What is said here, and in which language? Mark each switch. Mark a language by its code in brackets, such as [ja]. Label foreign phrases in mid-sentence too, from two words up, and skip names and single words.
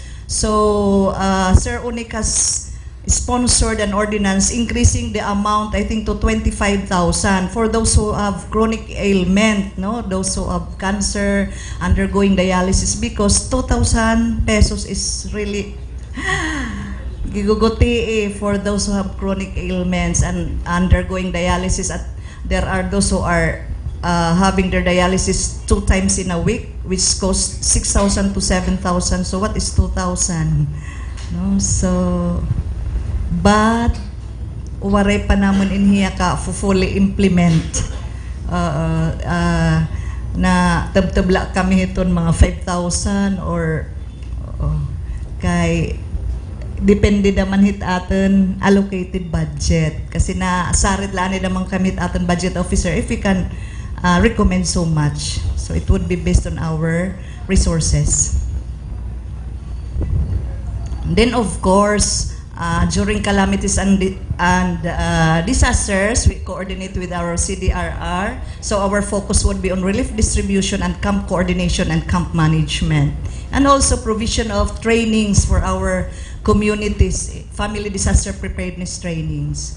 [en] So Sir Unic has sponsored an ordinance increasing the amount, I think, to 25,000 for those who have chronic ailment, no, those who have cancer, undergoing dialysis, because 2,000 pesos is really [war] giguguti [en] for those who have chronic ailments and undergoing dialysis. There are those who are having their dialysis 2 times in a week, which costs 6,000 to 7,000. So what is 2,000? No, so but [war] waray pa naman inhiya ka [en] fully implement [war] na tabtabla kami hiton mga 5,000 or kay depende naman hit aton [en] allocated budget [war] kasi na sarit lang ni naman kami hit aton [en] budget officer if we can recommend so much, so it would be based on our resources. And then of course during calamities and disasters, we coordinate with our CDRR, so our focus would be on relief distribution and camp coordination and camp management, and also provision of trainings for our communities, family disaster preparedness trainings.